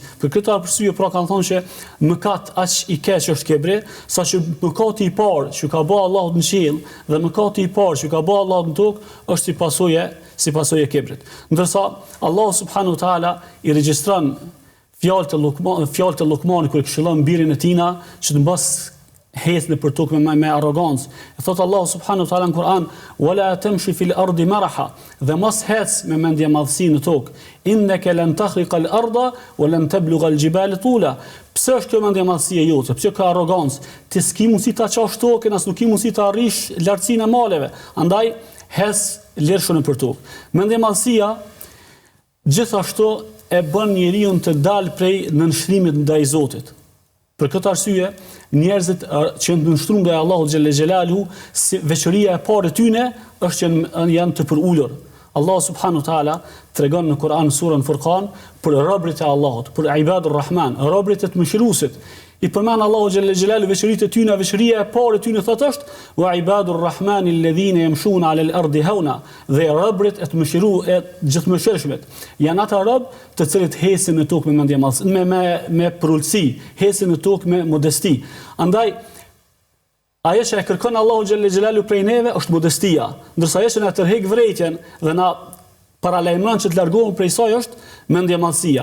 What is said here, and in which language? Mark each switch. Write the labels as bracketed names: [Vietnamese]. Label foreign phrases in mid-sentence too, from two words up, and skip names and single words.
[Albanian] Për këtë arsye pra kanë thonë që mëkat aq i keq është kibri, saqë mëkati i parë që ka bërë Allahu në qiell dhe mëkati i parë që ka bërë Allahu në tokë është si pasojë e kibrit. Ndërsa Allahu [Arabic] سبحانه وتعالى [Albanian] i regjistron fjalët e Lukmanit kur këshillon birin e tina që të mbas hecnë për tokë me arrogancë. E thot Allahu [Arabic] سبحانه وتعالى [Albanian] në Kur'an: [Arabic] "ولا تمش في الأرض مرحا", [Albanian] dhe mos hec me mendje madhësi në tokë. [Arabic] "إنك لن تخرق الأرض ولن تبلغ الجبال طولا". [Albanian] Pse është kjo mendje madhësi e jote? Pse ka arrogancë? Ti s'ki mundësi ta çosh tokën, as nuk ki mundësi ta arrish lartësinë e maleve. Andaj hec lirshën për tokë. Mendje madhësia gjithashtu e bën njeriu të dalë prej nënshlimit ndaj Zotit. Për këtë arsye, njerëzit që nënshtruan ndaj Allahut [Arabic] جل جلاله, [Albanian] si veçoria e parë e tyre është që janë të përulur. Allah [Arabic] سبحانه وتعالى [Albanian] tregon në Kur'an surën Furqan për robërit e Allahut, për [Arabic] عباد الرحمن, [Albanian] robërit e të mëshiruesit. I përmend Allahu [Arabic] جل جلاله [Albanian] veçoritë e tyre, veçoria e parë e tyre thotë është: [Arabic] "وعباد الرحمن الذين يمشون على الأرض هونا", [Albanian] dhe robërit e të mëshiruar, gjithmëshirshmet. Janë ata robë të cilët hesin në tokë me mendje madhësi, me përulësi, hesin në tokë me modesti. Andaj ajo që e kërkon Allahu [Arabic] جل جلاله [Albanian] prej neve është modestia, ndërsa ajo që na tërheq vërejtjen dhe na paralajmëron që të largohemi prej saj është mendje madhësia.